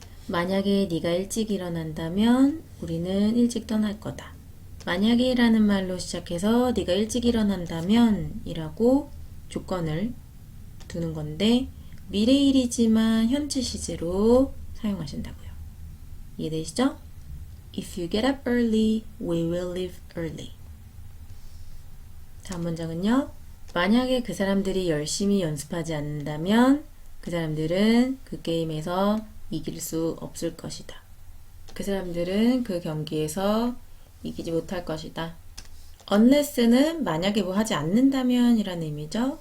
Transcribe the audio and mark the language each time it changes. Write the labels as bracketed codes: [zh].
[ko] 만약에 네가 일찍 일어난다면 우리는 일찍 떠날 거다. 만약에 라는 말로 시작해서 네가 일찍 일어난다면 이라고 조건을 두는 건데 미래일이지만 현재 시제로 사용하신다고요. 이해되시죠? [en] If you get up early, we will leave early. [ko] 다음 문장은요. 만약에 그 사람들이 열심히 연습하지 않는다면 그 사람들은 그 게임에서 이길 수 없을 것이다. 그 사람들은 그 경기에서 이기지 못할 것이다. unless는 만약에 뭐 하지 않는다면 이라는 의미죠.